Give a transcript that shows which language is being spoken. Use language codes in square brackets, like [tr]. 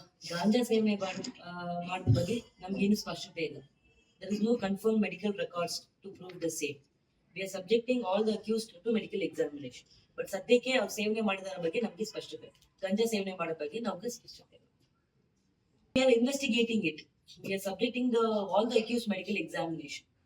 [kn] ಗಾಂಜಾ ಸೇವನೆ ಮಾಡಿದ ಬಗ್ಗೆ ನಮ್ಗೇನು ಸ್ಪಷ್ಟತೆ ಇಲ್ಲ. [en] There is no confirmed medical records to prove the same. We are subjecting all the accused to medical examination. [kn] But ಸದ್ಯಕ್ಕೆ ಅವ್ರು ಸೇವನೆ ಮಾಡಿದರ ಬಗ್ಗೆ ನಮ್ಗೆ ಸ್ಪಷ್ಟತೆ, ಗಂಜಾ ಸೇವನೆ ಮಾಡೋ ಬಗ್ಗೆ ನಮ್ಗೆ ಸ್ಪಷ್ಟತೆ. [en] We are investigating it. We are subjecting all the accused medical examination.